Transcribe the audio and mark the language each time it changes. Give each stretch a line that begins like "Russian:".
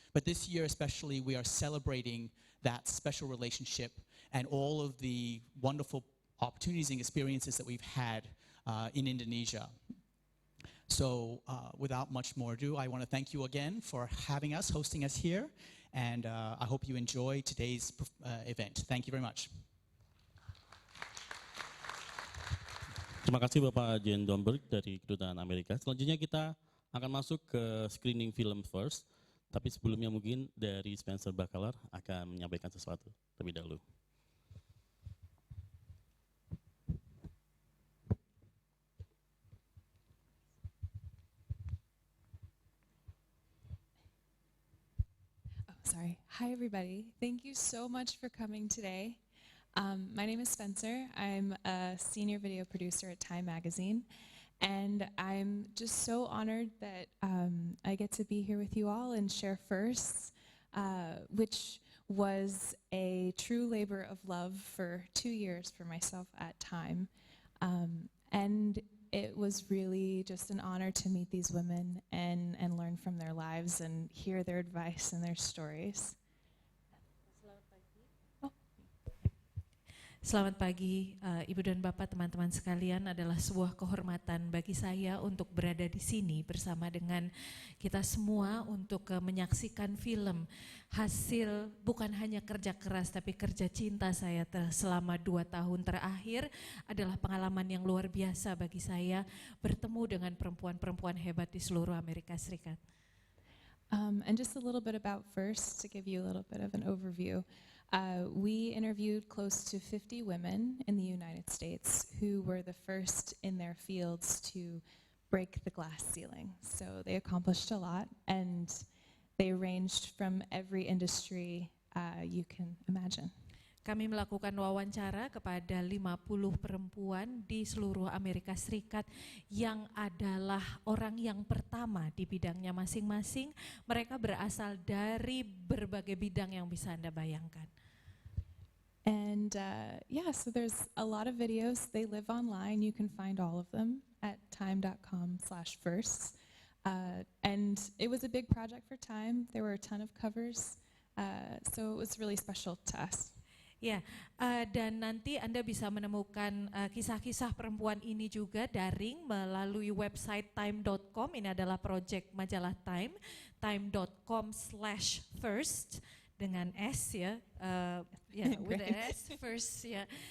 English: But this year especially, we are celebrating that special relationship and all of the wonderful opportunities and experiences that we've had in Indonesia. So without much more ado, I want to thank you again for having us, hosting us here, and I hope you enjoy today's event. Thank you very much.
Indonesian: Terima kasih Bapak Jen Domberg dari Kedutaan Amerika. Selanjutnya kita akan masuk ke screening film first, tapi sebelumnya mungkin dari Spencer Bakalar akan menyampaikan sesuatu terlebih dahulu.
English: Sorry. Hi, everybody. Thank you so much for coming today. My name is Spencer. I'm a senior video producer at Time Magazine, and I'm just so honored that I get to be here with you all and share firsts, which was a true labor of love for 2 years for myself at Time. And it was really just an honor to meet these women and learn from their lives and hear their advice and their stories.
Indonesian: Selamat pagi, Ibu dan Bapak, teman-teman sekalian. Adalah sebuah kehormatan bagi saya untuk berada di sini bersama dengan kita semua untuk menyaksikan film hasil bukan hanya kerja keras tapi kerja cinta saya selama 2 tahun terakhir. Adalah pengalaman yang luar biasa bagi saya bertemu dengan perempuan-perempuan hebat di seluruh Amerika Serikat.
English: And just a little bit about first, to give you a little bit of an overview. We interviewed close to 50 women in the United States who were the first in their fields to break the glass ceiling. So they accomplished a lot, and they ranged from every industry you can imagine.
Indonesian: Kami melakukan wawancara kepada 50 perempuan di seluruh Amerika Serikat yang adalah orang yang pertama di bidangnya masing-masing. Mereka berasal dari berbagai bidang yang bisa Anda bayangkan.
English: And so there's a lot of videos. They live online. You can find all of them at time.com/firsts. And it was a big project for Time. There were a ton of covers. So it was really special to us.
Indonesian: Ya, dan nanti Anda bisa menemukan kisah-kisah perempuan ini juga daring melalui website time.com. Ini adalah proyek majalah Time, time.com/first dengan S ya,
English: with S first
Indonesian: ya.